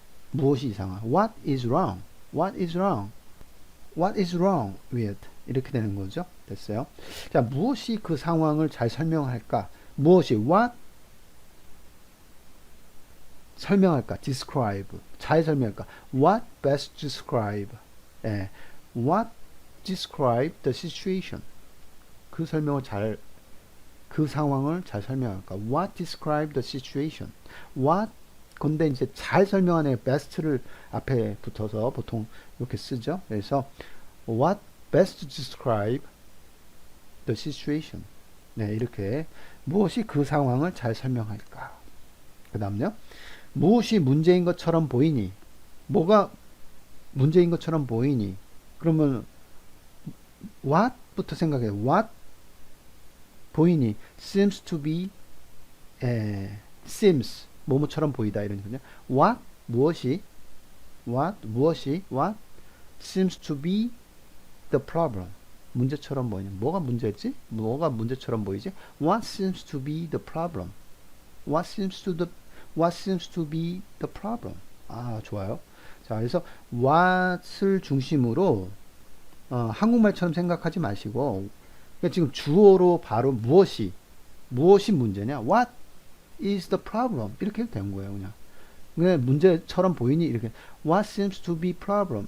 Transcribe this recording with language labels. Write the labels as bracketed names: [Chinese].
[Korean] 무엇이 이상하? [English] What is wrong? What is wrong? What is wrong with? [Korean] 이렇게 되는 거죠. 됐어요. 자, 무엇이 그 상황을 잘 설명할까? 무엇이 what 설명할까? [English] describe. [Korean] 잘 설명할까? [English] What best describe? 예. What describe the situation? [Korean] 그 상황을 잘 설명할까? [English] What describe the situation? [Korean] What 근데 이제 잘 설명하는 best를 앞에 붙어서 보통 이렇게 쓰죠. [English] 그래서 what best describe the situation? [Korean] 네, 이렇게 무엇이 그 상황을 잘 설명할까? 그 다음요. 무엇이 문제인 것처럼 보이니? 뭐가 문제인 것처럼 보이니? 그러면 what부터 생각해요. what 보이니? [English] seems to be seems [Korean] 뭐뭐처럼 보이다 이런 거죠. [English] what 무엇이 what seems to be the problem [Korean] 문제처럼 보이냐? 뭐가 문제지? 뭐가 문제처럼 보이지? [English] what seems to be the problem? what seems to be the problem? [Korean] 아, 좋아요. 자, 그래서 what을 중심으로 한국말처럼 생각하지 마시고 그러니까 지금 주어로 바로 무엇이 문제냐? [English] What is the problem? [Korean] 이렇게 해도 되는 거예요, 그냥. 그냥 문제처럼 보이니 이렇게 [English] What seems to be problem?